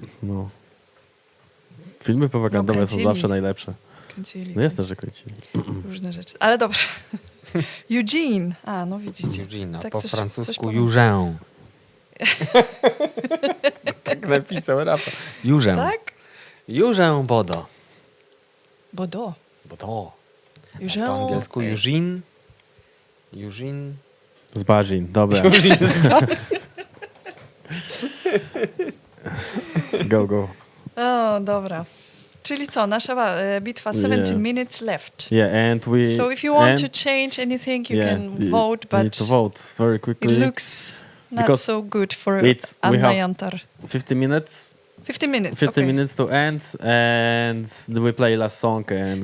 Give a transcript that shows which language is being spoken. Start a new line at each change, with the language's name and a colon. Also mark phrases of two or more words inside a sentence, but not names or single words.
Polish: No. Filmy propagandowe są kręcili. zawsze najlepsze. Kręcili, No jasne, że kręcili. różne rzeczy. Ale dobra. Eugene. A, no widzicie. Eugene, Tak po coś francusku powiem. Eugène. Tak napisał Rafał. Eugène. Tak? Eugène Bodo. Bodo. Bodo. Eugène. Po angielsku Eugene. Eugene. Zbarzin, dobra. Go. O, dobra. Czyli co, nasza bitwa 17
English: Yeah. minutes left. Yeah, and we... So if you want and, to change anything, you can y- vote, you need but to vote very it quickly. looks not Because so good for it's- we Anna have- Jantar. 50 minutes. 15 minutes, 15 okay. minutes to end, and we play last song, and